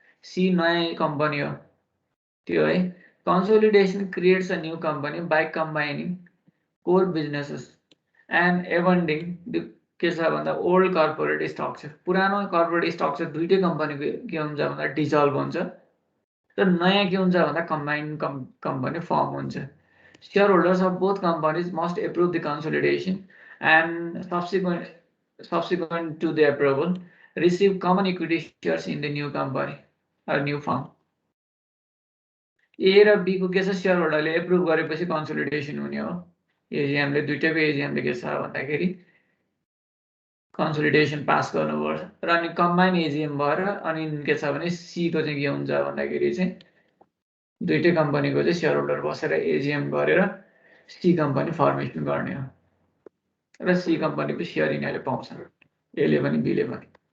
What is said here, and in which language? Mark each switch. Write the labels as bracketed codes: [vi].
[ne] C नयाँ company हो त्यो है। [en] consolidation creates a new company by combining core businesses and abandoning [ne] के छ भन्दा [en] Old corporate structure. [ne] पुरानो कर्पोरेट स्ट्रक्चर दुईटै कम्पनीको के हुन्छ भन्दा डिजल्भ हुन्छ र नयाँ के हुन्छ भन्दा कम्बाइन्ड कम्पनी फर्म हुन्छ। [en] Shareholders of both companies must approve the consolidation and subsequent to the approval receive common equity shares in the new company or new firm। [ne] A र B को के छ शेयर होल्डरले एप्रुभ गरेपछि consolidation हुने हो। एजिएमले दुईटैको एजिएमले के छ भन्दाखेरि कन्सोलिडेसन पास गर्नुपर्छ र अनि कम्बाइन एजिएम भएर अनि के छ भने C को चाहिँ के हुन्छ भन्दाखेरि चाहिँ दुईटै कम्पनीको चाहिँ शेयर होल्डर बसेर एजिएम गरेर C कम्पनी फर्मेसन गर्ने हो र C कम्पनीको शेयर यिनीहरूले पाउँछन्, Aले पनि Bले पनि।